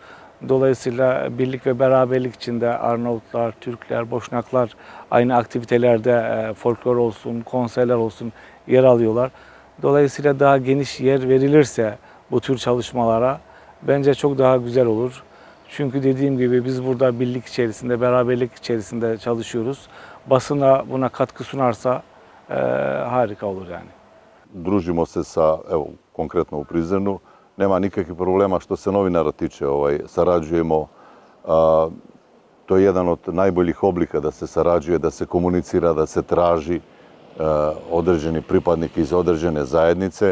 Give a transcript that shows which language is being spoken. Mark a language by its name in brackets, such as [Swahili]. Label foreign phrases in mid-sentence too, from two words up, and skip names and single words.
[Turkish] Dolayısıyla birlik ve beraberlik içinde Arnavutlar, Türkler, Boşnaklar aynı aktivitelerde folklor olsun, konserler olsun yer alıyorlar. Dolayısıyla daha geniş yer verilirse bu tür çalışmalara bence çok daha güzel olur. Çünkü dediğim gibi biz burada birlik içerisinde, beraberlik içerisinde çalışıyoruz. Basına buna katkı sunarsa harika olur yani. [Bosnian] Družimo se sa, evo, konkretno u Prizrenu, nema nikakvih problema što se novinara tiče, sarađujemo. To je jedan od najboljih oblika da se sarađuje, da se komunicira, da se traži određeni pripadnik iz određene zajednice.